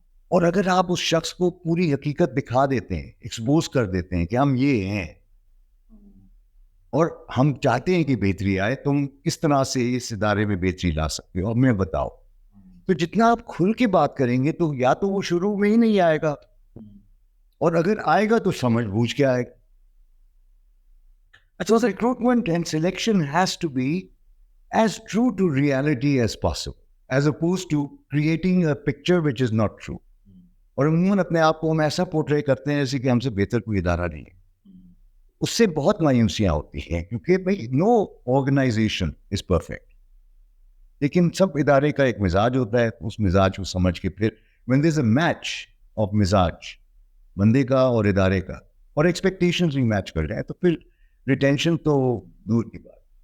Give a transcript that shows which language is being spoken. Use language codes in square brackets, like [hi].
[ur] اور اگر آپ اس شخص کو پوری حقیقت دکھا دیتے ہیں، ایکسپوز کر دیتے ہیں کہ ہم یہ ہیں اور ہم چاہتے ہیں کہ بہتری آئے، تم کس طرح سے اس ادارے میں بہتری لا سکتے ہو، ہمیں بتاؤ. تو جتنا آپ کھل کے بات کریں گے تو یا تو وہ شروع میں ہی نہیں آئے گا، اور اگر آئے گا تو سمجھ بوجھ کے آئے گا. [en] So recruitment and selection has to be as true to reality as possible, as opposed to creating a picture which is not true. [ur] اور عموماً اپنے آپ کو ہم ایسا پورٹرے کرتے ہیں جیسے کہ ہم سے بہتر کوئی ادارہ نہیں ہے. اس سے بہت مایوسیاں ہوتی ہیں کیونکہ بھائی [en] No organisation is perfect. [ur] لیکن سب ادارے کا ایک مزاج ہوتا ہے, اس مزاج کو سمجھ کے پھر [en] when there is a match of [ur] مزاج بندے کا اور ادارے کا اور ایکسپیکٹیشنز بھی میچ کر جائیں تو پھر ریٹینشن تو دور کی بات.